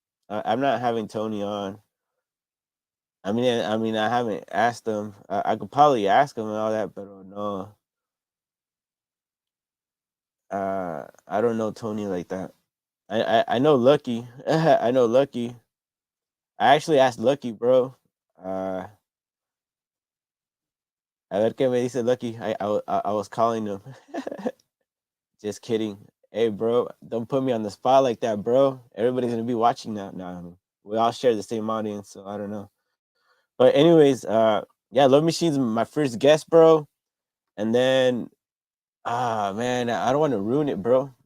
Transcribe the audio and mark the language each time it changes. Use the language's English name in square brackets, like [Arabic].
[English] I'm not having Tony on. I haven't asked him. I could probably ask him and all that, but no. I don't know Tony like that. I know Lucky. I know Lucky. I actually asked Lucky, bro. [Spanish] Uh, a ver qué me dice Lucky. [English] I was calling him. Just kidding. Hey, bro, don't put me on the spot like that, bro. Everybody's gonna be watching now. No, we all share the same audience, so I don't know. But anyways, yeah, Love Machine's my first guest, bro. And then, man, I don't want to ruin it, bro.